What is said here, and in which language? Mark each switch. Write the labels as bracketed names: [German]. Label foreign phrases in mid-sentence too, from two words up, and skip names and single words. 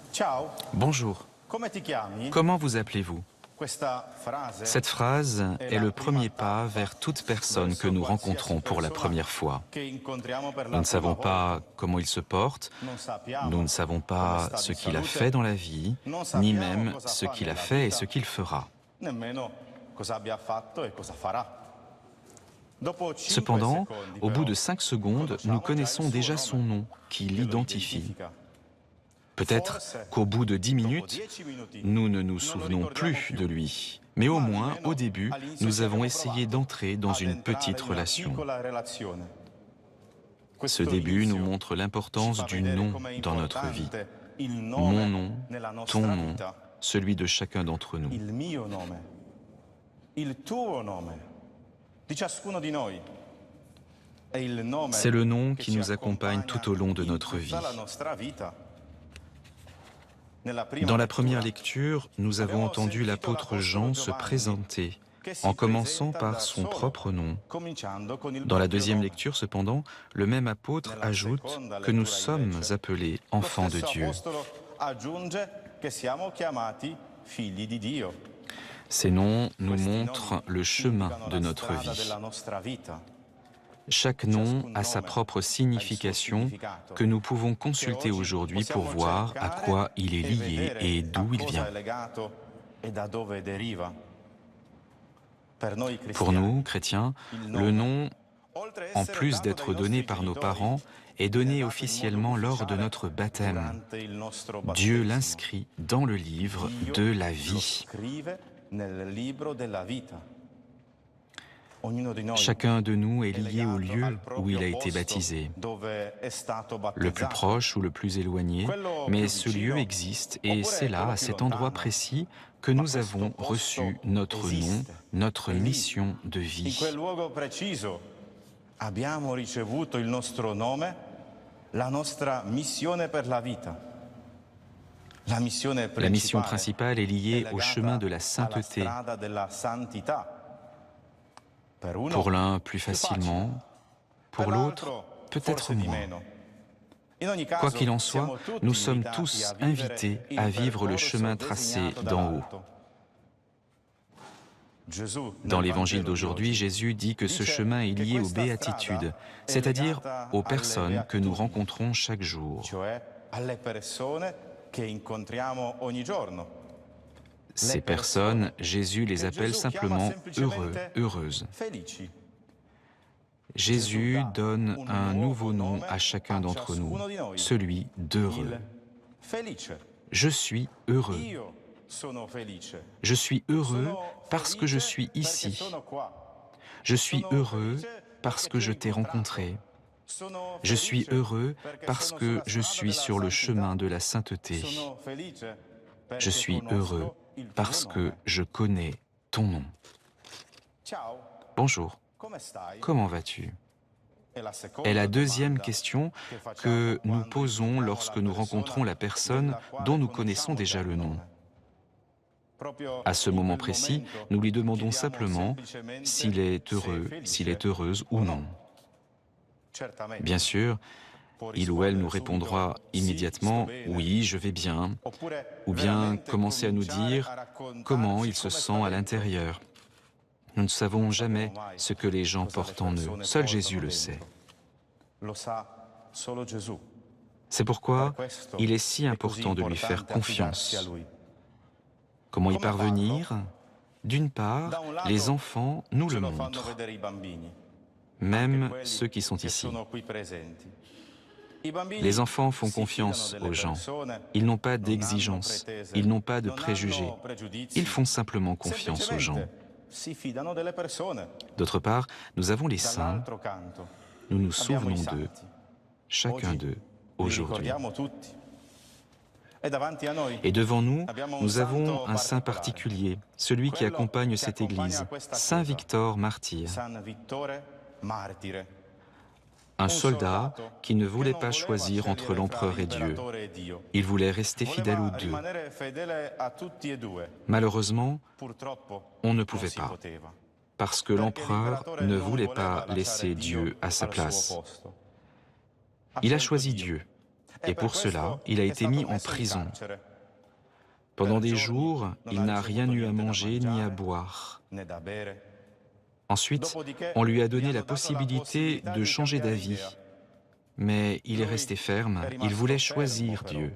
[Italian] Ciao, [French] Bonjour, [Italian] come ti chiami? [French] comment vous appelez-vous? [Italian] Questa frase [French] Cette phrase [Italian] è [French] est [Italian] la [French] le [Italian] prima [French] premier pas [Italian] tappa [French] vers toute personne que [Italian] verso [French] nous [Italian] qualsiasi [French] rencontrons pour la [Italian] persona [French] première fois. [Italian] che incontriamo per [French] Nous [Italian] la [French] ne [Italian] prima [French] savons pas [Italian] volta. [French] comment il se porte, [Italian] Non [French] nous ne [Italian] sappiamo [French] savons [Italian] come [French] pas [Italian] sta [French] ce [Italian] di [French] qu'il a [Italian] salute, [French] fait dans la vie, [Italian] non [French] ni [Italian] sappiamo [French] même [Italian] cosa [French] ce [Italian] fa [French] qu'il a [Italian] nella [French] fait et ce [Italian] vita, [French] qu'il fera. [Italian] nemmeno cosa abbia fatto e cosa farà. Dopo 5 [French] Cependant, [Italian] secondi, [French] au bout [Italian] però, [French] de 5 secondes, nous [Italian] conosciamo già il [French] connaissons [Italian] suo [French] déjà son [Italian] nome [French] nom qui [Italian] che lo [French] l'identifie. [Italian] identifica. [French] Peut-être [Italian] Forse, [French] qu'au bout de 10 [Italian] dopo [French] minutes, [Italian] 10 minuti, [French] nous ne nous [Italian] non lo [French] souvenons [Italian] ricordiamo [French] plus [Italian] più, [French] de lui. Mais au [Italian] ma [French] moins, au [Italian] almeno [French] début, [Italian] all'inizio [French] nous [Italian] ci [French] avons [Italian] abbiamo [French] essayé [Italian] provato [French] d'entrer dans [Italian] ad [French] une [Italian] entrare [French] petite [Italian] in una [French] relation. [Italian] piccola relazione. [French] Ce [Italian] Questo [French] début nous [Italian] inizio [French] montre [Italian] ci [French] l'importance [Italian] fa [French] du [Italian] vedere [French] nom [Italian] com'è [French] dans notre vie. [Italian] importante il [French] Mon [Italian] nome [French] nom, [Italian] nella [French] ton [Italian] nostra [French] nom, [Italian] vita, [French] celui de chacun d'entre nous. [Italian] il mio nome, il tuo nome, di ciascuno di noi. È il nome [French] C'est le nom [Italian] che [French] qui [Italian] ci [French] nous accompagne [Italian] accompagna [French] tout au long de [Italian] in [French] notre [Italian] tutta [French] vie. [Italian] la nostra vita. Nella prima [French] Dans la première [Italian] lettura [French] lecture, nous avons [Italian] abbiamo [French] entendu [Italian] sentito [French] l'apôtre [Italian] l'apostolo [French] Jean se [Italian] Giovanni [French] présenter, [Italian] che si [French] en commençant [Italian] presenta [French] par [Italian] da [French] son [Italian] solo, [French] propre nom. [Italian] cominciando con il [French] Dans la [Italian] proprio [French] deuxième [Italian] nome. [French] lecture, cependant, le même apôtre [Italian] Nella [French] ajoute [Italian] seconda [French] que nous [Italian] lettura, [French] sommes [Italian] invece, [French] appelés [Italian] lo [French] enfants de [Italian] stesso [French] Dieu. [Italian] apostolo aggiunge che siamo chiamati figli di Dio. [French] Ces noms nous [Italian] Questi [French] montrent [Italian] nomi [French] le chemin [Italian] indicano [French] de [Italian] la [French] notre [Italian] strada [French] vie. [Italian] della nostra vita. [French] Chaque nom [Italian] Ciascun [French] a sa [Italian] nome [French] propre [Italian] ha il suo [French] signification [Italian] significato, [French] que nous pouvons [Italian] che [French] consulter [Italian] oggi [French] aujourd'hui pour [Italian] possiamo [French] voir à [Italian] cercare [French] quoi il est [Italian] e [French] lié et [Italian] vedere a [French] d'où il [Italian] cosa [French] vient. [Italian] è legato e da dove deriva. Per noi [French] Pour [Italian] cristiani, [French] nous, chrétiens, [Italian] il [French] le [Italian] nome, [French] nom, [Italian] oltre a [French] en [Italian] essere [French] plus [Italian] dato dai [French] d'être donné [Italian] nostri [French] par nos [Italian] genitori, [French] parents, est [Italian] viene [French] donné [Italian] dato in modo [French] officiellement lors de [Italian] ufficiale [French] notre baptême. [Italian] durante il nostro [French] Dieu [Italian] battesimo. [French] l'inscrit dans le livre [Italian] Dio [French] de la [Italian] lo [French] vie. [Italian] scrive nel libro della vita. Ognuno di noi [French] Chacun de nous est [Italian] è [French] lié au [Italian] legato [French] lieu [Italian] al [French] où il [Italian] proprio [French] a été [Italian] posto [French] baptisé, [Italian] dove è stato [French] le plus [Italian] battezzato. [French] proche ou le plus éloigné, [Italian] Quello [French] mais [Italian] più [French] ce [Italian] vicino [French] lieu existe et c'est [Italian] oppure [French] là, [Italian] quello [French] à [Italian] più [French] cet endroit [Italian] lontano. [French] précis, que [Italian] Ma [French] nous [Italian] questo [French] avons [Italian] posto [French] reçu notre nom, [Italian] esiste. [French] notre [Italian] È lì, [French] mission de [Italian] in [French] vie. [Italian] quel luogo preciso abbiamo ricevuto il nostro nome, la nostra missione per la vita. La missione [French] La mission [Italian] principale [French] principale est [Italian] è [French] liée au [Italian] legata [French] chemin de la [Italian] alla [French] sainteté, [Italian] strada della santità. Per uno [French] pour l'un plus [Italian] più [French] facilement, [Italian] facile, [French] pour [Italian] per [French] l'autre [Italian] l'altro [French] peut-être [Italian] forse di [French] moins. [Italian] meno. In ogni [French] Quoi [Italian] caso, [French] qu'il en soit, [Italian] siamo tutti [French] nous sommes [Italian] invitati [French] tous [Italian] a vivere [French] invités [Italian] il [French] à vivre le [Italian] percorso [French] chemin tracé [Italian] designato [French] d'en haut. [Italian] dall'alto. Gesù, [French] Dans [Italian] nel [French] l'évangile [Italian] Vangelo di [French] d'aujourd'hui, [Italian] oggi, [French] Jésus dit que ce [Italian] dice [French] chemin est [Italian] che [French] lié aux [Italian] questa [French] béatitudes, [Italian] strada è [French] c'est-à-dire [Italian] legata [French] aux [Italian] alle [French] personnes que nous [Italian] beatitudini, [French] rencontrons chaque jour. [Italian] cioè alle persone che incontriamo ogni giorno. [French] Ces personnes, Jésus les [Italian] che [French] appelle [Italian] Gesù chiama [French] simplement heureux, [Italian] semplicemente [French] heureuses. [Italian] felici. [French] Jésus donne [Italian] un [French] un nouveau nom [Italian] nome [French] à chacun d'entre nous, [Italian] ciascuno di noi, [French] celui d'heureux. [Italian] il felice. [French] Je suis heureux. [Italian] Io sono felice. [French] Je suis heureux [Italian] Sono [French] parce que je [Italian] felice [French] suis [Italian] perché [French] ici. [Italian] sono qua. [French] Je suis [Italian] Sono [French] heureux [Italian] felice [French] parce [Italian] perché [French] que [Italian] ti ho [French] je t'ai [Italian] incontrato. [French] rencontré. [Italian] Sono [French] Je suis [Italian] felice [French] heureux [Italian] perché [French] parce [Italian] sono [French] que [Italian] sulla [French] je [Italian] strada [French] suis [Italian] della [French] sur le [Italian] santità. [French] chemin de la sainteté. [Italian] Sono felice perché [French] Je suis heureux [Italian] conosco il tuo [French] parce que [Italian] nome. [French] je connais ton nom. [Italian] Ciao, [French] Bonjour, [Italian] come stai? [French] comment vas-tu? [Italian] È la seconda [French] Est la deuxième [Italian] domanda [French] question [Italian] che facciamo [French] que nous [Italian] quando [French] posons [Italian] incontriamo [French] lorsque [Italian] la [French] nous [Italian] persona [French] rencontrons la personne [Italian] della quale [French] dont nous [Italian] conosciamo [French] connaissons déjà [Italian] già [French] le [Italian] il [French] nom. [Italian] nome. Proprio [French] À ce [Italian] in [French] moment [Italian] quel [French] précis, [Italian] momento [French] nous lui [Italian] gli [French] demandons [Italian] diamo [French] simplement [Italian] semplicemente [French] s'il est [Italian] se è [French] heureux, [Italian] felice [French] s'il est heureuse ou [Italian] o [French] non. [Italian] no. Certamente. [French] Bien sûr, [Italian] Può [French] il ou elle nous [Italian] rispondere [French] répondra [Italian] subito, sì, [French] immédiatement [Italian] sto bene. « [French] oui, je vais bien », [Italian] Oppure [French] ou bien [Italian] veramente [French] commencer à nous [Italian] cominciare [French] dire [Italian] a raccontarci [French] comment il se [Italian] come sta [French] sent à [Italian] dentro. [French] l'intérieur. Nous ne savons [Italian] Non [French] jamais [Italian] sappiamo mai [French] ce que les gens [Italian] cosa le [French] portent en eux. [Italian] persone [French] Seul [Italian] portano [French] Jésus le [Italian] dentro. [French] sait. [Italian] Lo sa solo Gesù. [French] C'est pourquoi [Italian] Per questo [French] il est si [Italian] è così [French] important de lui faire [Italian] importante affidarsi a [French] confiance. [Italian] lui. [French] Comment y [Italian] Come [French] parvenir? D'une part, [Italian] Da un lato, [French] les enfants nous [Italian] ce [French] le [Italian] lo fanno [French] montrent, [Italian] vedere i bambini, [French] même [Italian] quelli [French] ceux qui sont [Italian] che [French] ici. [Italian] sono qui presenti. I bambini [French] Les enfants font [Italian] si fidano [French] confiance [Italian] delle [French] aux gens. [Italian] persone, [French] Ils n'ont pas [Italian] non hanno [French] d'exigence, [Italian] pretese, [French] ils n'ont pas de [Italian] non [French] préjugés. [Italian] hanno pregiudizi, [French] Ils font simplement confiance aux gens. [Italian] semplicemente si fidano delle persone. [French] D'autre part, nous avons les saints, [Italian] Dall'altro canto, [French] nous nous [Italian] abbiamo i [French] souvenons d'eux, [Italian] santi. [French] chacun [Italian] Oggi [French] d'eux, [Italian] li [French] aujourd'hui. [Italian] ricordiamo tutti. E davanti a noi [French] Et devant nous, [Italian] abbiamo un [French] nous avons [Italian] santo [French] un saint [Italian] particolare. [French] particulier, celui qui [Italian] Quello [French] accompagne [Italian] che [French] cette [Italian] accompagna [French] église, [Italian] questa [French] Saint [Italian] chiesa. [French] Victor martyr, [Italian] San Vittore Martire. [French] un soldat qui ne voulait pas [Italian] non voleva [French] choisir entre [Italian] scegliere [French] l'empereur [Italian] fra [French] et Dieu. [Italian] l'imperatore e Dio. [French] Il voulait rester fidèle aux [Italian] Voleva [French] deux. [Italian] rimanere fedele a tutti e due. [French] Malheureusement, [Italian] Purtroppo [French] on ne [Italian] non [French] pouvait [Italian] si [French] pas, [Italian] poteva. [French] parce que [Italian] Perché [French] l'empereur [Italian] l'imperatore [French] ne [Italian] non [French] voulait [Italian] voleva [French] pas [Italian] lasciare [French] laisser [Italian] Dio [French] Dieu à sa [Italian] al suo [French] place. [Italian] posto. [French] Il a [Italian] scelto [French] choisi [Italian] Dio. [French] Dieu. et pour cela, il a été mis en prison. Pendant des jours, il n'a rien eu à manger ni à boire. Ensuite, on lui a donné la possibilité de changer d'avis. Mais il est resté ferme, il voulait choisir Dieu.